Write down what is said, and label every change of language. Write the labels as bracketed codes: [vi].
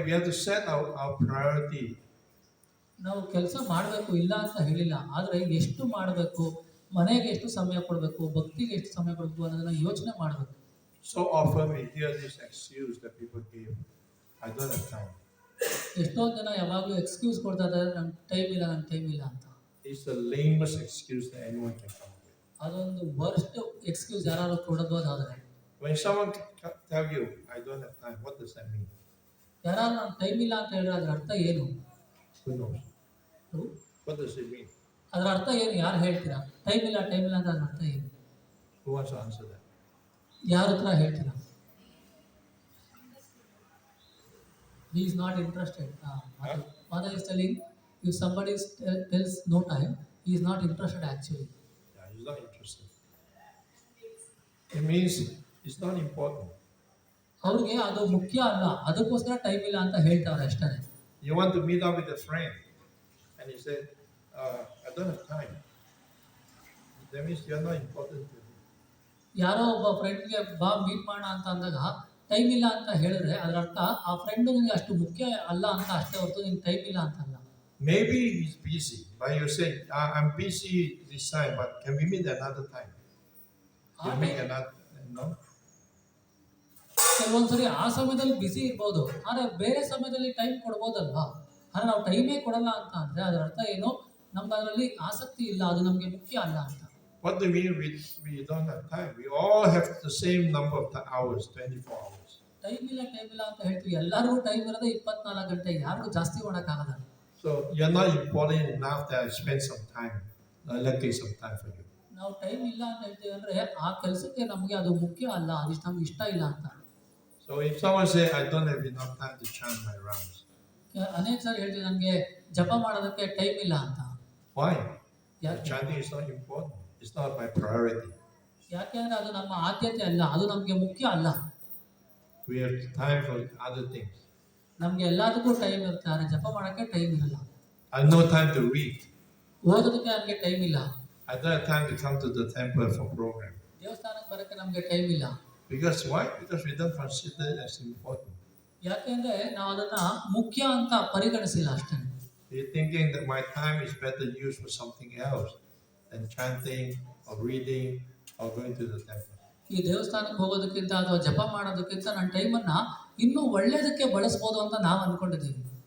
[en] We have to set our priority. [kn] ನಾವು ಕೆಲಸ ಮಾಡಬೇಕು ಇಲ್ಲ ಅಂತ ಹೇಳಿಲ್ಲ, ಆದರೆ ಎಷ್ಟು ಮಾಡಬೇಕು, ಮನೆಗೆ ಎಷ್ಟು ಸಮಯ ಕೊಡಬೇಕು, ಭಕ್ತಿಗೆ ಎಷ್ಟು ಸಮಯ ಕೊಡಬೇಕು ಅನ್ನೋದನ್ನ ಯೋಚನೆ ಮಾಡಬೇಕು. [en] So often we hear this excuse that people give, "I don't have time." [kn] ಎಷ್ಟೊಂದು ಜನ ಯಾವಾಗಲೂ ಎಕ್ಸ್ಕ್ಯೂಸ್ ಕೊಡ್ತಾ ಇದ್ದಾರೆ, ನಂಗೆ ಟೈಮ್ ಇಲ್ಲ ಅಂತ. [en] It's the lamest excuse that anyone can come up with. [kn] ಅದೊಂದು ವರ್ಸ್ಟ್ ಎಕ್ಸ್ಕ್ಯೂಸ್ ಯಾರು ಕೊಡೋದಾದ್ರೆ. [en] When someone tell you, "I don't have time," what does that mean? [kn] ಯಾರು ನಂಗೆ ಟೈಮ್ ಇಲ್ಲ ಅಂತ ಹೇಳಿದ್ರೆ ಅದ್ರ ಅರ್ಥ ಏನು? [en] Who knows? What does it mean? [kn] ಅದರ ಅರ್ಥ ಏನು, ಯಾರು ಹೇಳ್ತೀರಾ? ಟೈಮ್ ಇಲ್ಲ ಅಂತ ಅದ್ರ ಅರ್ಥ ಏನು? [en] Who wants to answer that? [kn] ಯಾರ ಹತ್ರ ಹೇಳ್ತೀರಾ? [en] He is not interested. Father is telling, if somebody tells no time, he is not interested actually. Yeah, he's not interested. It means it's not important. [kn] ಅವ್ರಿಗೆ ಅದು ಮುಖ್ಯ ಅಲ್ಲ, ಅದಕ್ಕೋಸ್ಕರ time ಇಲ್ಲ ಅಂತ ಹೇಳ್ತಾರೆ ಅಷ್ಟೇ. [en] You want to meet up with a friend, and he said, "I don't have time." That means you're not important to him. [kn] ಯಾರೋ ಒಬ್ಬ ಫ್ರೆಂಡ್ಗೆ ಬಾ ಮೀಟ್ ಮಾಡೋಣ ಅಂತ ಅಂದಾಗ ಟೈಮ್ ಇಲ್ಲ ಅಂತ ಹೇಳಿದ್ರೆ ಅದರ ಅರ್ಥ ಆ ಫ್ರೆಂಡ್ ನಿಮಗೆ ಅಷ್ಟು ಮುಖ್ಯ ಅಲ್ಲ ಅಂತ ಅಷ್ಟೇ ಹೊರತು ನಿಮ್ಗೆ ಟೈಮ್ ಇಲ್ಲ ಅಂತಲ್ಲ. [en] Maybe he's busy, but you say, "I'm busy this time, but can we meet another time?" You make another, no? [kn] ಕೆಲವೊಂದ್ಸರಿ ಆ ಸಮಯದಲ್ಲಿ ಬಿಸಿ ಇರ್ಬೋದು, ಆದರೆ ಬೇರೆ ಸಮಯದಲ್ಲಿ ಟೈಮ್ ಕೊಡ್ಬೋದಲ್ವಾ. ಆದರೆ ನಾವು ಟೈಮೇ ಕೊಡಲ್ಲ ಅಂತ ಅಂದರೆ ಅದರ ಅರ್ಥ ಏನು, ನಮ್ಗೆ ಅದರಲ್ಲಿ ಆಸಕ್ತಿ ಇಲ್ಲ, ಅದು ನಮಗೆ ಮುಖ್ಯ ಅಲ್ಲ ಅಂತ. [en] What do you mean we don't have time? We all have the same number of hours, 24 hours. [kn] Time ಇಲ್ಲ ಅಂತ ಹೇಳ್ತೀವಿ, ಎಲ್ಲರಿಗೂ ಟೈಮ್ ಇರೋದೇ 24 ಗಂಟೆ, ಯಾರಿಗೂ ಜಾಸ್ತಿ ಮಾಡೋಕ್ಕಾಗಲ್ಲ. [en] So you're not important enough that I spend some time, allocate some time for you. [kn] ನಾವು ಟೈಮ್ ಇಲ್ಲ ಅಂತ ಹೇಳ್ತೀವಿ ಅಂದರೆ ಆ ಕೆಲಸಕ್ಕೆ ನಮಗೆ ಅದು ಮುಖ್ಯ ಅಲ್ಲ, ಅದಿಷ್ಟು ನಮ್ಗೆ ಇಷ್ಟ ಇಲ್ಲ ಅಂತ. [en] So if someone say, "I don't have enough time to chant my rounds," [kn] ಅನೇಕ ಸಾರಿ ಹೇಳ್ತೀವಿ, ನನಗೆ ಜಪ ಮಾಡೋದಕ್ಕೆ ಟೈಮ್ ಇಲ್ಲ ಅಂತ. [en] why? [kn] ಯಾಕೆ? [en] Chanting is not important. It's not my priority. [kn] ಯಾಕೆಂದ್ರೆ ಅದು ನಮ್ಮ ಆದ್ಯತೆ ಅಲ್ಲ, ಅದು ನಮಗೆ ಮುಖ್ಯ ಅಲ್ಲ. [en] We have time for other things. [kn] ನಮ್ಗೆ ಎಲ್ಲದಕ್ಕೂ ಟೈಮ್ ಇರುತ್ತೆ, ಆದರೆ ಜಪ ಮಾಡಕ್ಕೆ ಟೈಮ್ ಇರಲ್ಲ. [en] I have no time to read. [kn] ಓದೋದಕ್ಕೆ ನಮಗೆ ಟೈಮ್ ಇಲ್ಲ. [en] I don't have time to come to the temple for program. [kn] ದೇವಸ್ಥಾನಕ್ಕೆ ಬರಕ್ಕೆ ನಮಗೆ ಟೈಮ್ ಇಲ್ಲ. [en] Because why? Because we don't consider it as important. [kn] ಯಾಕೆಂದ್ರೆ ನಾವು ಅದನ್ನ ಮುಖ್ಯ ಅಂತ ಪರಿಗಣಿಸಿಲ್ಲ ಅಷ್ಟೇ. [en] We're thinking that my time is better used for something else than chanting or reading or going to the temple. [kn] ಈ ದೇವಸ್ಥಾನಕ್ಕೆ ಹೋಗೋದಕ್ಕಿಂತ ಅಥವಾ ಜಪ ಮಾಡೋದಕ್ಕಿಂತ ನನ್ನ ಟೈಮನ್ನ ಇನ್ನೂ ಒಳ್ಳೇದಕ್ಕೆ ಬಳಸ್ಬೋದು ಅಂತ ನಾವು ಅನ್ಕೊಂಡಿದ್ದೀವಿ.